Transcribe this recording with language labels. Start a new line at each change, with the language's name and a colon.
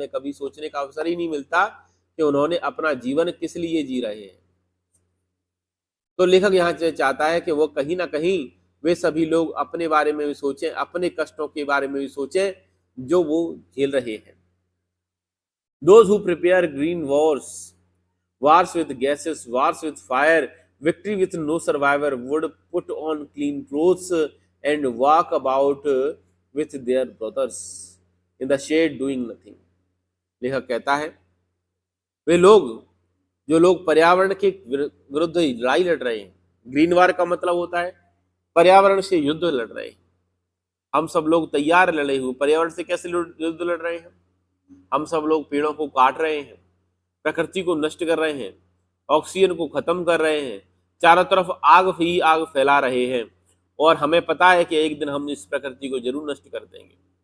Hindi: उन्हें कभी सोचने का अवसर ही नहीं मिलता कि उन्होंने अपना जीवन किस लिए जी रहे हैं। तो लेखक यहाँ चाहता है कि वो कहीं ना कहीं वे सभी लोग अपने बारे में भी सोचें, अपने कष्टों के बारे में भी सोचें जो वो झेल रहे हैं।
English: Those who prepare green wars with gases, wars with fire, victory with no survivor, would put on clean clothes and walk about with their brothers in the shade doing nothing.
Hindi: लेखक कहता है वे लोग जो लोग पर्यावरण के विरुद्ध लड़ाई लड़ रहे हैं, ग्रीन वार का मतलब होता है पर्यावरण से युद्ध लड़ रहे हैं। हम सब लोग तैयार लड़े हुए, पर्यावरण से कैसे युद्ध लड़ रहे हैं, हम सब लोग पेड़ों को काट रहे हैं, प्रकृति को नष्ट कर रहे हैं, ऑक्सीजन को खत्म कर रहे हैं, चारों तरफ आग ही आग फैला रहे हैं, और हमें पता है कि एक दिन हम इस प्रकृति को जरूर नष्ट कर देंगे।